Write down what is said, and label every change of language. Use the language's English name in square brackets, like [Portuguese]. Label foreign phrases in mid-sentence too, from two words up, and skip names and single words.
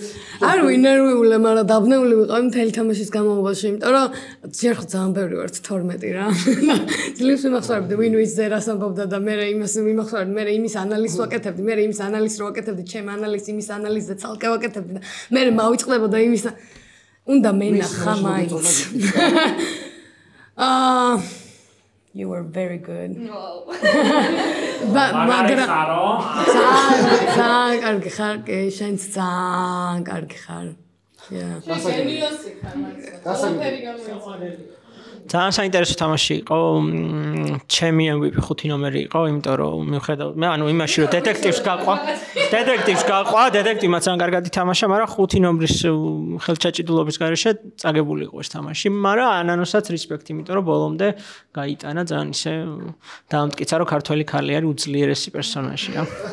[Georgian] არ ვინერვიულე მაგრამ დაბნეული ვიყავი მთელი თამაშის განმავლობაში იმიტომ რომ ჯერ ხო ძალიან ბევრი ვართ 12 რა ძლივს ვიმახსოვრებდი ვინ ვის ზერას ამბობდა და მე იმას ვიმახსოვრებდი მე იმის ანალიზს ვაკეთებდი მე იმის ანალიზს რო ვაკეთებდი ჩემ ანალიზს იმის ანალიზზე ცალკე ვაკეთებდი და მე მავიწყდებოდა იმის უნდა მენახა მაინც [English] You were very good. [Georgian] მაგრამ ძალიან კარგი ხარ, შენც ძალიან კარგი ხარ. გენიოსი ხარ, ძალიან საინტერესო თამაში იყო. ჩემი MVP 5 ნომერი იყო, იმიტომ რომ მიუხედავად მე იმაში რომ დეტექტივს გაყვა, დეტექტივმაც ძალიან კარგად ითამაშა, მაგრამ 5 ნომრის ხელჩაჭიდულობის გარეშე წაგებული იყო ეს თამაში, მაგრამ ანანოსაც რესპექტი, იმიტომ რომ ბოლომდე გაიტანა ძალიან ისე დაამტკიცა რომ ქართველი ქალი არის უძლიერესი პერსონაჟი რა.